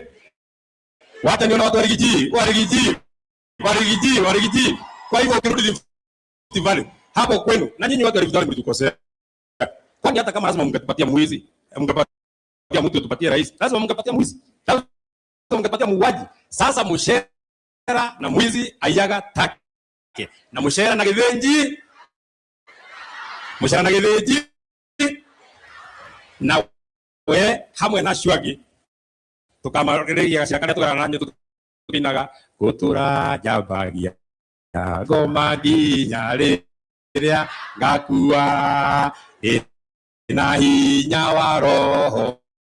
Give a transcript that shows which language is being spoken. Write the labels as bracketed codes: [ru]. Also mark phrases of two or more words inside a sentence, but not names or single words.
[sw] Wacha nione watu warigiji. Kwa hivyo ukirudi Rift Valley hapo kwenu, na nyinyi watu wa Rift Valley mlitukosea. Kwani hata kama lazima mngetupatia mwizi, mngepatia mtu tupatie rais, lazima mngepatia mwizi. Lazima mngepatia muuaji. Sasa Mushera na mwizi ayaga take. Na Mushera na Githinji. Mushera na Githinji. Na we hamwe na Shwagi. [ki] Tukamarĩrĩria ciakana tukarananye tukinaga gutura jabagia goma nginya rĩrĩa ngakua na hinya wa roho